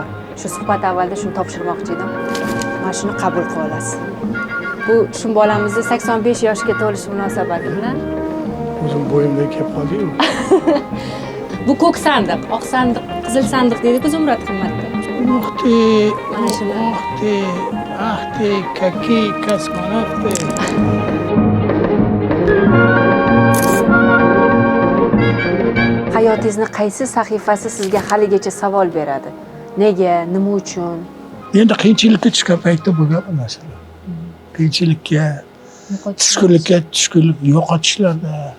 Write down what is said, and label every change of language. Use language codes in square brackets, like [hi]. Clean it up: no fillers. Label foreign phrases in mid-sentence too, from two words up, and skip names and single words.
[uz] Shu suhbat avvalida shuni topshirmoqchi edim. Mana shuni qabul qilib olasiz. Bu shum bolamizni 85 yoshga to'lishi munosabati bilan o'zim bo'yimda kelib qoldi-yu. Bu ko'k sandiq, oq sandiq, qizil sandiq deydi-ku Zumrad qimmatda. Mana shular. [ru] Ах ты, какие космонавты! [uz] Hayotingizni qaysi sahifasi sizga haligacha savol beradi? Nega, nima uchun? Endi qiyinchilikka tushgan paytda bo'lgan bu narsalar. Qiyinchilikka, tushkunlik yo'qotishlarda.